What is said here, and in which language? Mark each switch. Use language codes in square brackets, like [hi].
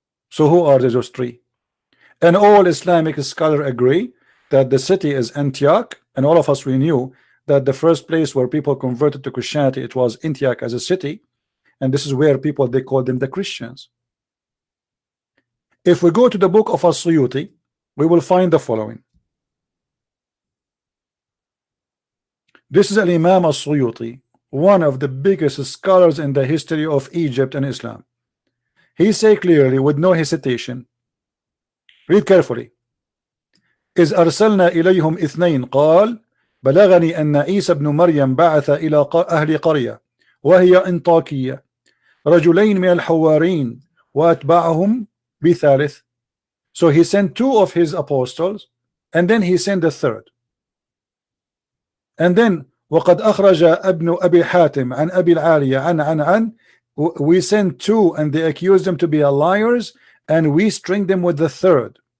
[en] So who are those three? And all Islamic scholars agree that the city is Antioch, and all of us, we knew that the first place where people converted to Christianity, it was Antioch as a city, and this is where people, they call them the Christians. If we go to the book of As-Suyuti, we will find the following. This is an Imam As-Suyuti, one of the biggest scholars in the history of Egypt and Islam. He say clearly with no hesitation, read carefully, [ar] إذ أرسلنا إليهم اثنين قال بلغني أن عيسى بن مريم بعث إلى أهل قرية وهي أنطاكية رجلين من الحوارين وأتبعهم بثالث. [en] So he sent two of his apostles and then he sent the third. And then [ar] وقد أخرج ابن أبي حاتم عن أبي العالية عن [en] we sent two and they accused them to be liars, and we string them with the third.